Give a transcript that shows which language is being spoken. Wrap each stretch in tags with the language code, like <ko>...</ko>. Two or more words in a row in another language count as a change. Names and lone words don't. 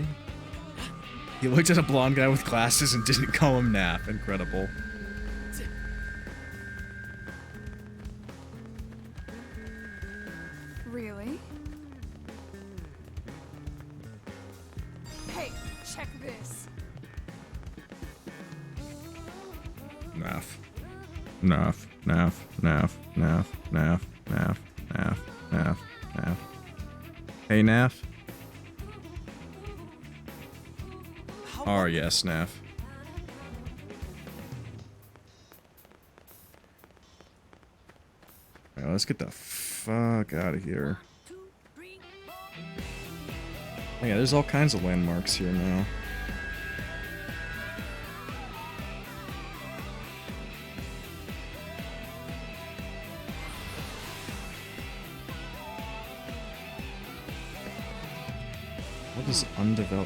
<en>He looked at a blonde guy with glasses and didn't call him Nap. Incredible. Really? Hey, check this. Naf. Naf. Naf. Naf. Naf. Naf. Naf. Naf. Naf. Naf. Hey, Naf. Oh, yes, Naf. Alright, let's get the fuck out of here. Oh, yeah, there's all kinds of landmarks here now. What is undeveloped?</en>